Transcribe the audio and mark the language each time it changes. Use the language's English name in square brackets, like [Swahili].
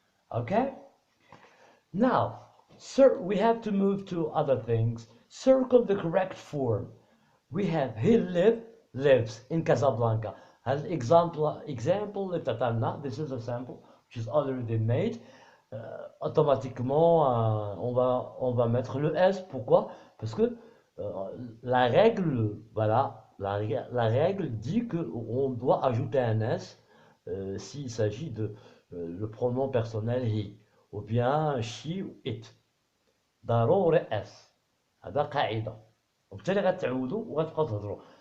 [English] Okay, now sir, we have to move to other things. Circle the correct form. We have he lives in Casablanca. As example [Arabic] اللي تعطينا, [English] this is a sample which is already made. [French] Automatiquement on va mettre le S. Pourquoi? Parce que la règle, voilà, la règle dit que on doit ajouter un S s'il s'agit de le pronom personnel he ou bien she ou it. [Arabic] ضروري اس، هذا قاعده. وبالتالي غتعودوا وغتبقاو تهضروا.